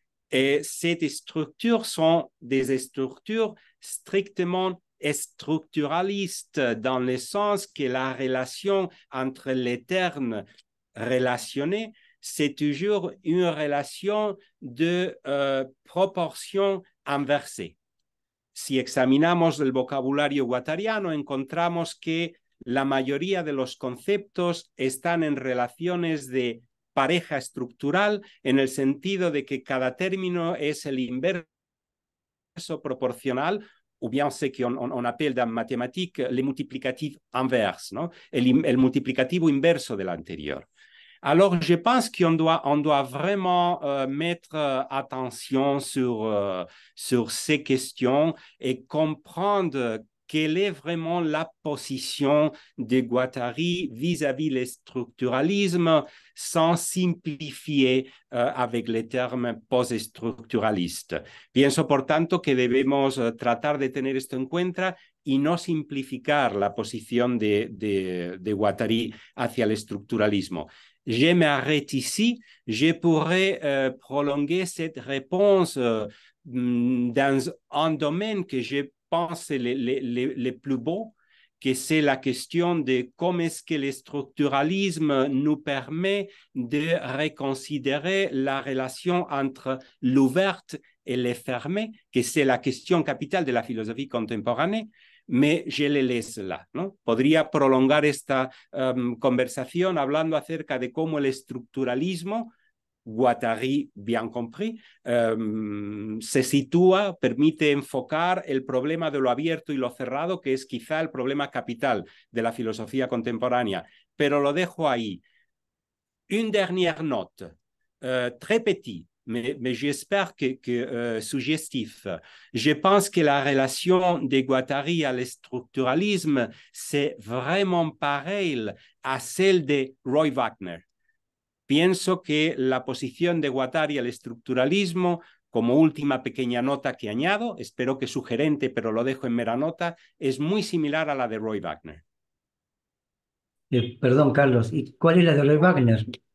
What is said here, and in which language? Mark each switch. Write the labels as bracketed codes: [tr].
[fr] Et ces structures sont des structures strictement structuralistes dans le sens que la relation entre les termes relationnés, c'est toujours une relation de proportion inversée. [es] Si examinamos el vocabulario guattariano, encontramos que la mayoría de los conceptos están en relaciones de pareja estructural, en el sentido de que cada término es el inverso proporcional, [fr] ou bien ce qu'on appelle dans mathématiques les multiplicatifs inverses, [es] ¿no? El multiplicativo inverso del anterior. [fr] Alors, je pense qu'on doit vraiment mettre attention sur ces questions et comprendre quelle est vraiment la position de Guattari vis-à-vis le structuralisme sans simplifier avec les termes post-estructuralistes. [es] Pienso, por tanto, que debemos tratar de tener esto en cuenta y no simplificar la posición de Guattari hacia el estructuralismo. [fr] Je m'arrête ici. Je pourrais prolonger cette réponse dans un domaine que je pense le plus beau, que c'est la question de comment est-ce que le structuralisme nous permet de reconsidérer la relation entre l'ouverte et le fermé, que c'est la question capitale de la philosophie contemporanée. Mais je le laisse là, ¿no? [es] Podría prolongar esta conversación hablando acerca de cómo el estructuralismo, Guattari [fr] bien compris, [es] se sitúa, permite enfocar el problema de lo abierto y lo cerrado, que es quizá el problema capital de la filosofía contemporánea. Pero lo dejo ahí. [fr] Une dernière note, très petite, mais j'espère que suggestif. Je pense que la relation de Guattari à l'esstructuralisme, c'est vraiment pareil à celle de Roy Wagner. [es] Pienso que la posición de Guattari al estructuralismo, como última pequeña nota que añado, espero que sugerente, pero lo dejo en mera nota, es muy similar a la de Roy Wagner. Perdón, Carlos, ¿y cuál es la de Roy Wagner?